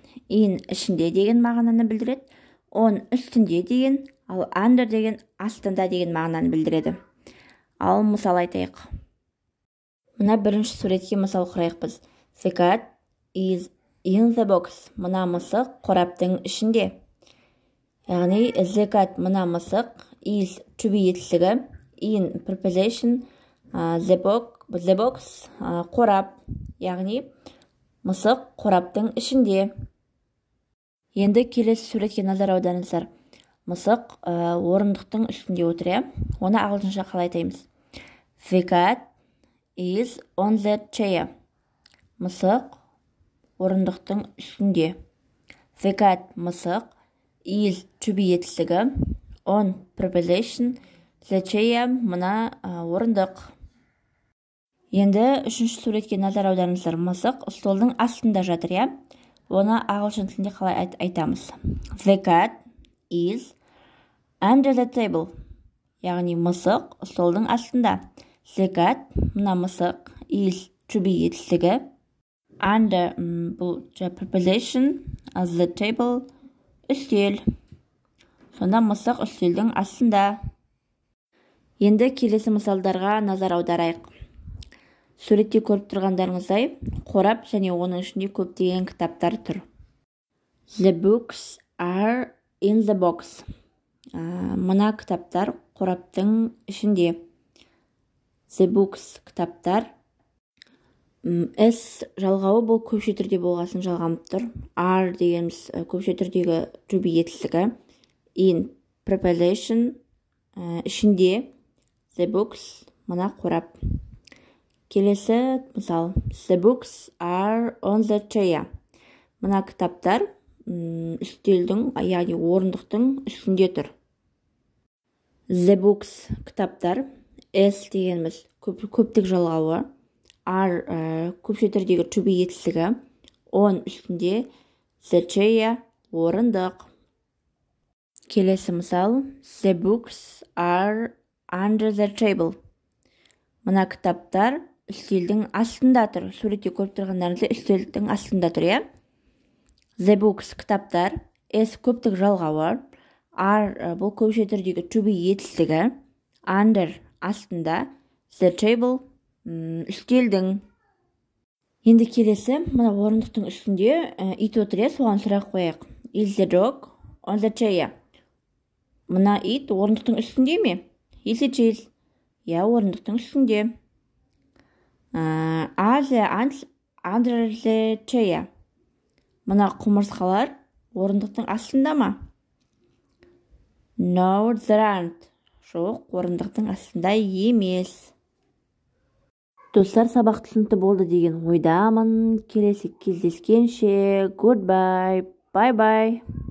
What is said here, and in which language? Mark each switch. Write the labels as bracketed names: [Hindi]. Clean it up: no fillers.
[Kazakh] In ішінде деген мағынаны білдіреді, on үстінде деген, ал under деген астында деген мағынаны білдіреді. Ал мысал айтайық. Мына бірінші суретке мысал құрайық біз. [English] The cat is in the box. [Kazakh] Мына мысық қораптың ішінде. Яғни the cat мына мысық, is to be етістігі, in preposition, the box қорап. Яғни мысық қораптың ішінде. Енді келесі суретке назар аударыңыздар. Мысық орындықтың үстінде отыр. Оны ағылшынша қалай айтаймыз? [English] The cat is on the chair. [Kazakh] Мысық орындықтың үстінде. The cat мысық, is to be етістігі, on preposition, the chair мына орындық. Енді үшінші суретке назар аударыңыздар. Мысық столдың астында жатыр. Оны ағылшын тілінде қалай айтамыз? [English] The cat is under the table. [Kazakh] Яғни мысық столдың астында. The cat мына мысық, is to be етістігі, under бұл preposition, the table үстел. Сонда мысық үстелдің астында. Енді келесі мысалдарға назар аударайық. Суретте көріп тұрғандарыңыздай, қорап және оның ішінде көптеген кітаптар тұр. [English] The books are in the box. [Kazakh] Мына кітаптар қораптың ішінде. The books кітаптар. S жалғауы бұл көпше түрде болғасын жалғанып тұр. Are дегеніміз көпше түрдегі to be етістігі. In preposition ішінде. The books мына қорап. Келесі мысал. [English] The books are on the chair. [Kazakh] Мына кітаптар үстелдің, яғни орындықтың үстінде тұр. The books кітаптар. S дегеніміз көптік жалғауы. Are көпше түрдегі to be етістігі. On үстінде. The chair орындық. Келесі мысал. [English] The books are under the table. [Kazakh] Мына кітаптар үстелдің астында тұр. Суретте көріп тұрғандарыңызда үстелдің астында тұр. The books кітаптар. S көптік жалғауы. Are бұл көпше түрдегі to be етістігі. Under астында. The table үстелдің. Енді келесі, мына орындықтың үстінде ит отыр. Соған сұрақ қояйық. [English] Is the dog on the chair? [Kazakh] Мына ит орындықтың үстінде ме? [English] Is it is? [Kazakh] Орындықтың үстінде. [English] Are the ants under the chair? [Kazakh] Мына құмырсқалар орындықтың астында ма? [English] No, there aren't. [Kazakh] Жоқ, орындықтың астында емес. Достар, сабақ түсінікті болды деген ойдамын. Келесі кездескенше. Goodbye. Bye-bye.